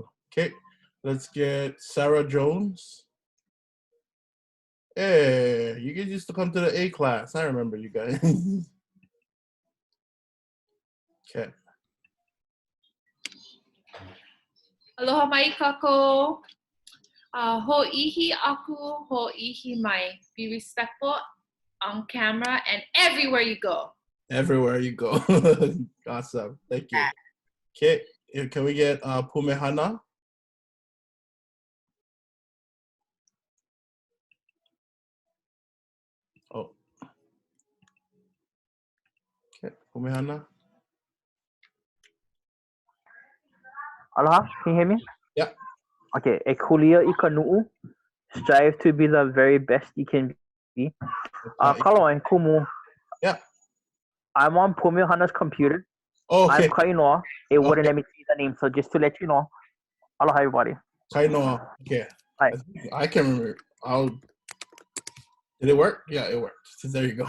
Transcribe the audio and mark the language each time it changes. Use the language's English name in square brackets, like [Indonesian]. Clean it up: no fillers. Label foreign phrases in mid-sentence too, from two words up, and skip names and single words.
[English] Okay, let's get Sarah Jones. Hey, you guys used to come to the A class. I remember you guys. Okay. [Hawaiian] Aloha mai kākou. Ho'ihi aku, ho'ihi mai. [English] Be respectful on camera and everywhere you go. Everywhere you go. Awesome. Thank you. Okay, can we get Pumehana? Oh. Okay, Pumehana. Aloha, can you hear me? Yeah. [Hawaiian] Okay, e kulia I ka nu'u. [English] Strive to be the very best you can be. [Hawaiian] Kaloai, kumu. [English] Yeah. I'm on Pumehana's computer. Oh, okay. I'm Kainoa. It wouldn't let me see the name, so just to let you know. Aloha, everybody. Kainoa. Okay. Hi. I can remember. Did it work? Yeah, it worked. So there you go.